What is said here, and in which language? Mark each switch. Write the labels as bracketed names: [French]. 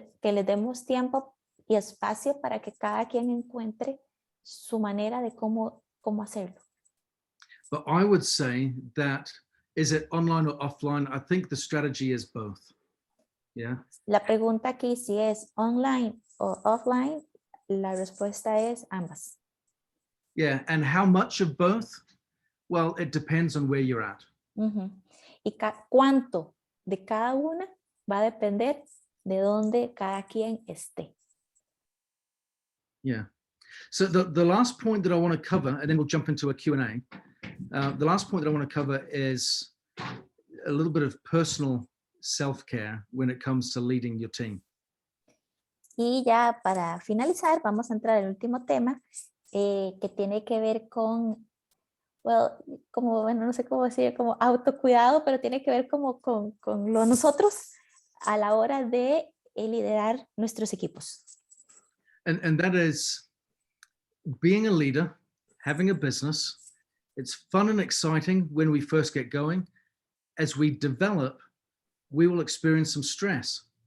[Spanish] Que les demos tiempo y espacio para que cada quien encuentre su manera de cómo hacerlo. [English] But I would say that, is it online or offline? I think the strategy is both. Yeah. [Spanish] La pregunta aquí si es online o offline, la respuesta es ambas. [English] Yeah, and how much of both? Well, it depends on where you're at. [Spanish] Y cuánto de cada una va a depender de dónde cada quien esté. [English] Yeah. So the last point that I want to cover, and then we'll jump into a Q&A. The last point that I want to cover is a little bit of personal self-care when it comes to leading your team. [Spanish] Y ya para finalizar, vamos a entrar al último tema que tiene que ver con, no sé cómo decir, como autocuidado, pero tiene que ver como con nosotros a la hora de liderar nuestros equipos. [English] And that is being a leader, having a business. It's fun and exciting when we first get going. As we develop, we will experience some stress.